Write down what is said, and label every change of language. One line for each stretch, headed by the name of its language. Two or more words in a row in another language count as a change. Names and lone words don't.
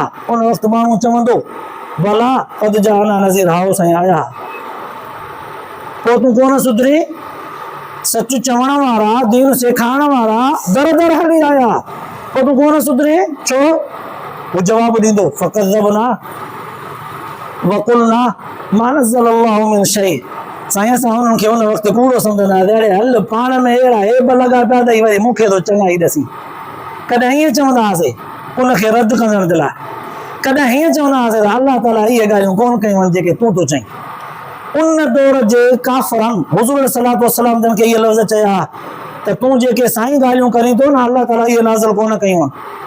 Sindhi: उन वक़्तु माण्हू चवंदो,
Arabic: بلى قد جاءنا نذير,
Sindhi: हाओ साईं आया। पोइ तूं कोन सुधरी? सच चवण वारा, दीन सेखारण वारा दर दर हली आया, पोइ तूं कोन सुधरी? छो? वो जवाब ॾींदो,
Arabic: فكذبنا وقلنا ما نزل الله من شيء.
Sindhi: साईं असां हुननि खे हुन वक़्तु कूड़ो सम्झंदासीं, अड़े हल पाण में अहिड़ा हेब लॻा पिया अथई, वरी मूंखे थो चङाई ॾसी। कॾहिं हीअं चवंदा हुआसीं उनखे रद्द करण जे लाइ, कॾहिं हीअं चवंदा हुआसीं त अल्लाह ताला इहे ॻाल्हियूं कोन कयूं आहिनि जेके तूं थो चईं। उन दौर जे काफ़िरनि हुज़ूर
Arabic: صلى الله عليه وسلم
Sindhi: जन खे इहे लफ़्ज़ चया त तूं जेके साईं ॻाल्हियूं करीं थो न, अल्लाह ताला इहे नाज़िल कोन कयूं आहिनि।